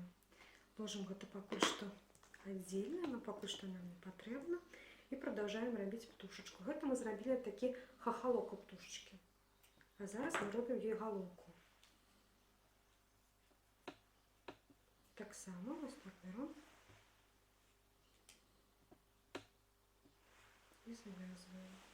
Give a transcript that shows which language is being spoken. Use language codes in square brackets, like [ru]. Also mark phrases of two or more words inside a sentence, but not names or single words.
[be] Ложым гэта пакуль што отдельно, но пакуль што нам не патрэбна. [ru] И продолжаем [be] рабіць птушечку. Гэта мы зрабілі такі хахалок у птушечкі. А зараз мы робім ёй галоўку. Таксама вось [ru] так берем и завязываем.